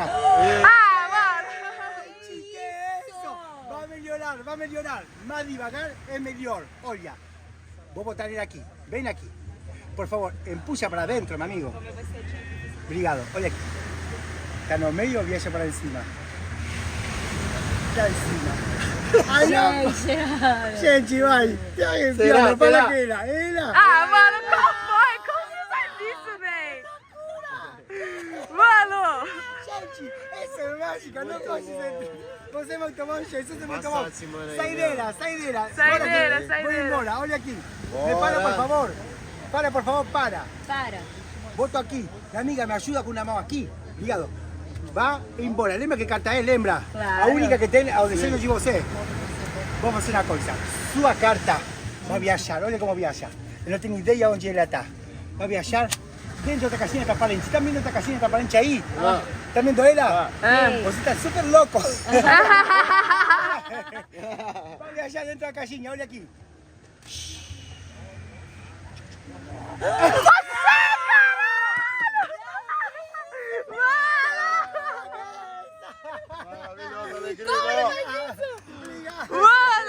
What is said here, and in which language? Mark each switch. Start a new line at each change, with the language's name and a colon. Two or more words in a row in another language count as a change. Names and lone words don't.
Portuguese: Ah, mano! Que isso? Vai melhorar. Mais devagar é melhor. Olha, vou botar ele aqui. Vem aqui. Por favor, empuxa para dentro, meu amigo. Obrigado. Olha aqui. Está no meio, viaja para encima. Está encima. Ai, não. Gente, vai. Será? Fala que ela. Ela. Ah, mano, como foi? Como você faz isso, véi? Mano! Gente, essa é mágica, não pode ser. Você é muito bom, Jesus é muito bom. Passa esse mano aí, Saideira. Saideira, Bora, saideira. Vou embora, olha aqui. Bora. Me para, por favor. Para, por favor, para. Para. Boto aqui. La amiga me ajuda com uma mão aqui. Ligado. Vá embora. Lembra que carta é? Lembra? Claro. A única que tem ao desenho de você. Vamos fazer uma coisa. Sua carta vai viajar. Olha como viaja. Eu não tenho ideia onde ela está. Vai viajar dentro da caixinha transparente.
Spanish: ¿Están viendo esta
Portuguese: caixinha transparente aí?
Spanish: ¿Están viendo
Portuguese: ela? Você está super louco. Vai viajar dentro da caixinha. Olha aqui. Mano!